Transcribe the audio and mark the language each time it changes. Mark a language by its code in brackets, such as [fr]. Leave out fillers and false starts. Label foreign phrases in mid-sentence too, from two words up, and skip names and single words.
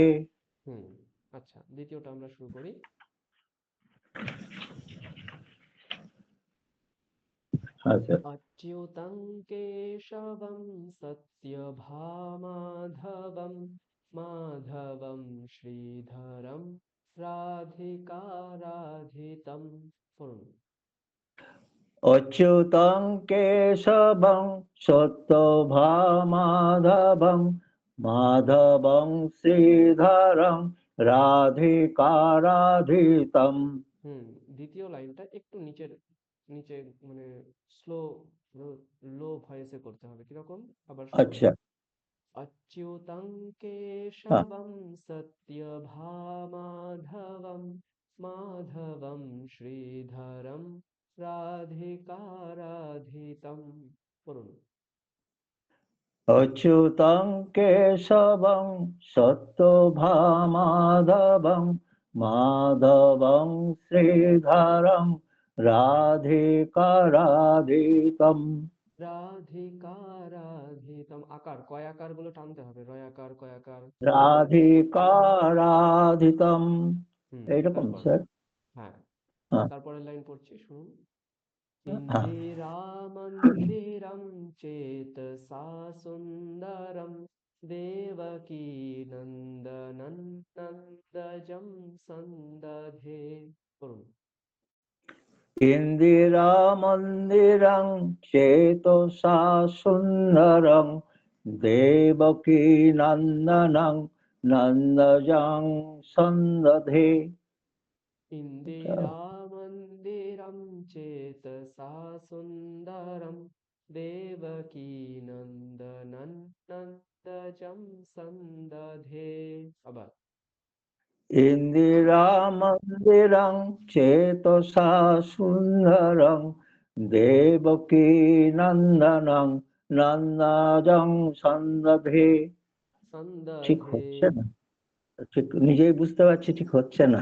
[bn] হুম, আচ্ছা, দ্বিতীয়টা আমরা শুরু করি। আচ্ছা, [sa] अच्युतं केशवं सत्यभामाधवं माधवं श्रीधरं राधिकाराधितं পড়ুন। অচ্যুতং কেশবং সত্যভামাধবং মাধবং শ্রীধরং রাধিকারাধিতম। [bn] হুম, দ্বিতীয় লাইনটা একটু নিচের নিচে মানে [en] slow low [bn] ভয়েসে করতে হবে। কিরকম? আবার শুনুন। আচ্ছা, [sa] अच्युतं [bn] হ্যাঁ। [sa] केशवं सत्यभामाधवं माधवं श्रीधरं राधिकाराधितं পড়ুন। অচ্যুতং কেশবং সত্যভামাধবং মাধবং শ্রীধরং রাধিকারাধিতম। [bn] রাধিকারাধিতম আকার কয় আকার গুলো টানতে হবে, রয়াকার কয়াকার। রাধিকারাধিতম এইরকম তারপর স্যার। হ্যাঁ, হ্যাঁ, তারপরের লাইন পড়ছি, শুনুন। হ্যাঁ। [sa] इन्दिरामन्दिरं चेतसा सुन्दरं देवकी नन्दनं नन्दजं सन्दधे পড়ুন। ইন্দিরা মন্দিরং চেতসা সুন্দরং দেবকী নন্দনং নন্দজং সন্দধে। इन्दिरामन्दिरं चेतसा सुन्दरं देवकी नन्दनं नन्दजं सन्दधे আবার। ইন্দিরা মন্দিরং চেতসা সুন্দরং দেবকী নন্দনং নন্দজং সন্দধে। [bn] ঠিক সন্দধে হচ্ছে না, ঠিক নিজেই বুঝতে পারছি ঠিক হচ্ছে না